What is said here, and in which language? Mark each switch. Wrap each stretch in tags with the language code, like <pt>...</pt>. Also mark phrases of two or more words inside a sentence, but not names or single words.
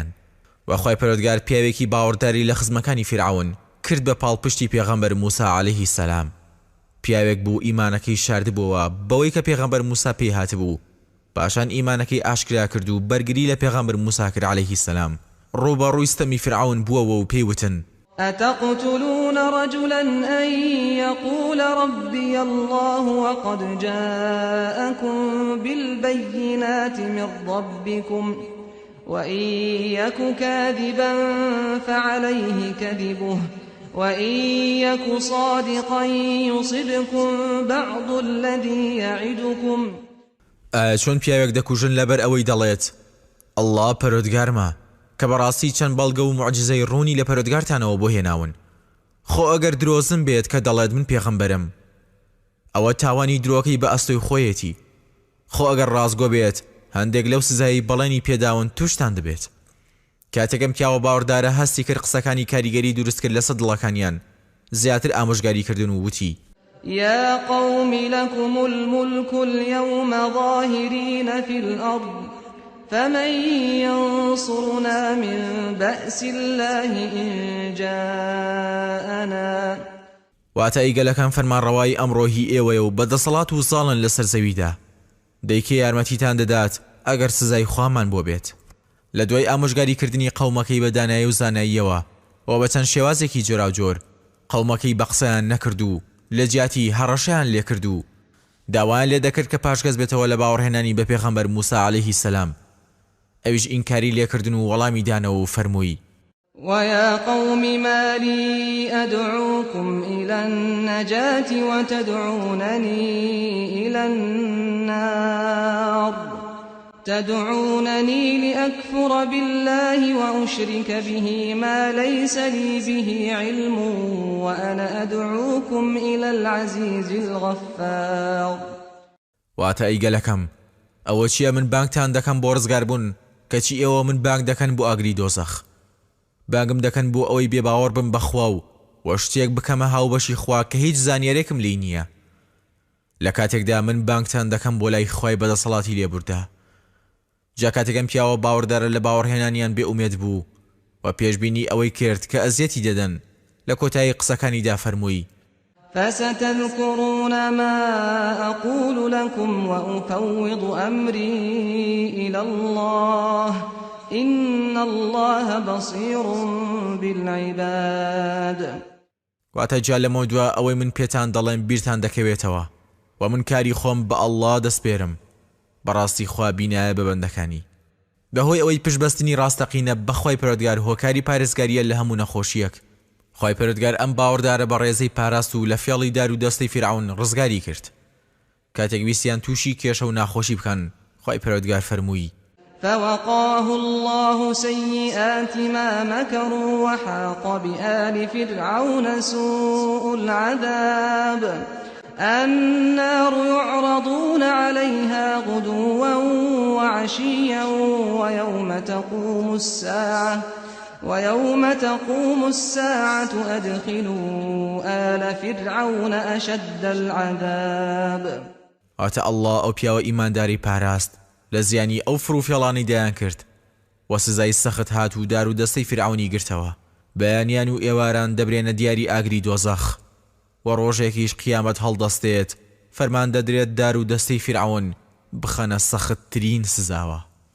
<ckb>و خوای پەروەردگار پیاوێکی باوەڕداری لە خزمەکانی فرعون کرد بە پاڵپشتی پێغەمبەر موسا</ckb> <ar>عەلەیهی سەلام.</ar> <ckb>پیاوێک بوو ئیمانەکەی شاردبووە بەوەی کە پێغەمبەر موسا پێی هاتبوو، پاشان ئیمانەکەی ئاشکرا کرد و بەرگری لە پێغەمبەر موسا کرد</ckb> <ar>عەلەیهی سەلام.</ar> <ckb>ڕووبەڕووی ستەمی فرعون بووەوە و پێیوتن:</ckb> <ar>أتقتلون رجلا أن يقول ربي الله وقد جاءكم بالبينات من ربكم وإن يك كاذبا فعليه كذبه وإن يك صادقا يصبكم بعض الذي يعدكم.</ar> <ckb>چۆن پیاوێک دەکوژن لەبەر ئەوەی دەڵێت ئەڵڵا پەروەردگارمە کە بەڕاستی چەند بەڵگە و موعجزەی ڕوونی لە پەروەردگارتانەوە بۆ هێناون. خۆ ئەگەر درۆزن بێت کە دەڵێت من پێغەمبەرم، ئەوە تاوانی درۆکەی بە ئەستۆی خۆیەتی. خۆ ئەگەر ڕازگۆ بێت هەندێک لەو سزایی بەڵێنی پێداون توشتان دەبێت. کاتێکم پیاوە باوەڕدارە هەستی کرد قسەکانی کاریگەری دروست کرد لەسەر دڵەکانیان، زیاتر ئامۆژگاری کردن و وتی:</ckb> <ar>يا قوم لكم الملك اليوم ظاهرين في الأرض فمن ينصرنا من بأس الله إن جاءنا.</ar> <ckb>واتە ئیگەلەکان فەرمانڕەوای ئەمڕۆهی ئێوەیە و بەدەسەڵات و ساڵن لەسەر زەویدا، دەیکێ یارمەتیتان دەدات ئەگەر سزای خوامان بۆ بێت. لە دوای ئامۆژگاریکردنی قەومەکەی بە دانایی و زاناییەوە و بە چەند شێوازێکی جۆراوجۆر قەومەکەی بە قسەیان نەکرد و لە جیاتی هەڕەشەیان لێ کرد و داوایان لێ دەکرد کە پاشگەز بێتەوە لە باوەڕهێنانی بە پێغەمبەر موسا</ckb> <ar>عەلەیهی سەلام،</ar> <ckb>ئەویش ئینکاری لێکردن و وەڵامی دانەوە و فەرمووی:</ckb> <ar>ويا قوم ما لي أدعوكم إلى النجاة وتدعونني إلى النار تدعونني لأكفر بالله وأشرك به ما ليس لي به علم وأنا أدعوكم إلى العزيز الغفار.</ar> <ckb>واتە ئیگەلەکەم ئەوە چییە؟ من بانگتان دەکەم بۆ ڕزگاربوون، کەچی ئێوە من بانگ دەکەن بۆ ئاگری دۆزەخ. بانگم دەکەن بۆ ئەوەی بێباوەڕ بم بەخوا و شتێک بکەمە هاوبەشی خوا کە هیچ زانیارێکم لی نییە. لە کاتێکدا من بانگتان دەکەم بۆ لای خوای بەدەسەڵاتی لێبوردا. جا کاتێکم پیاوە باوەڕدارە لە باوەڕهێنانیان بێئومێد بوو و پێشبینی ئەوەی کرد کە ئەزیەتی دەدەن، لە کۆتایی قسەکانیدا فەرمووی:</ckb> <ar>فستذكرون ما أقول لكم وأفوض أمري إلى الله إن الله بصير بالعباد.</ar> <ckb>واتە جا لەمە دووە ئەوەی من پێتان دەڵێم بیرتان دەکەوێتەوە و من کاری خۆم بە ئەڵڵا دەسپێرم، بەڕاستی خوا بینایە بە بەندەکانی. بەهۆی ئەوەی پشبەستنی ڕاستەقینە بەخوای پەروەردگار هۆکاری پارێزگاریە لە هەموو نەخۆشیەک. خوای پەروەردگار ئەم باوەڕدارە بە ڕێزەی پاراست و لە فێڵی دار و دەستەی فرعون ڕزگاری کرد. کاتێک ویستیان تووشی کێشە و ناخۆشی بکەن، خوای پەروەردگار فەرمووی:</ckb> <ar>فوقاه الله سيئات ما مكروا وحاق بآل فرعون سوء العذاب النار يعرضون عليها غدوا وعشيا ويوم تقوم الساعة أدخلوا آل فرعون أشد العذاب.</ar> <ckb>ئاتە ئەڵڵا ئەو پیاوە ئیمانداری پاراست لە زیانی ئەو فڕوفێڵانی دەیان کرد و سزای سەخت هات و دار و دەستەی فرعونی گرتەوە. بەیانیان و ئێواران دەبرێنە دیاری ئاگری دۆزەخ و ڕۆژێکیش قیامەت هەڵدەستێت، فەرمان دەدرێت دار و دەستەی فرعون بخەنە سەختترین سزاوە.</ckb>